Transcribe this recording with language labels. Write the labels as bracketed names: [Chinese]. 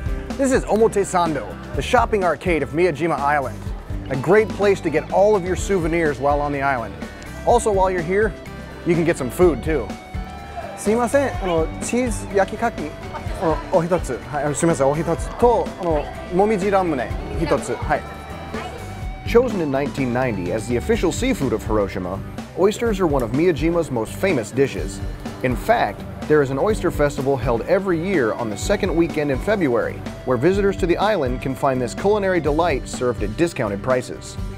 [English] This is Omotesando, the shopping arcade of Miyajima Island. A great place to get all of your souvenirs while on the island. Also, while you're here, you can get some food too. [Japanese] すいません、チーズ焼きかきお一つ、はい、すみません、お一つともみじラムネ一つ、はい。 [English] Chosen in 1990 as the official seafood of Hiroshima, oysters are one of Miyajima's most famous dishes. In fact, there is an oyster festival held every year on the second weekend in February, where visitors to the island can find this culinary delight served at discounted prices.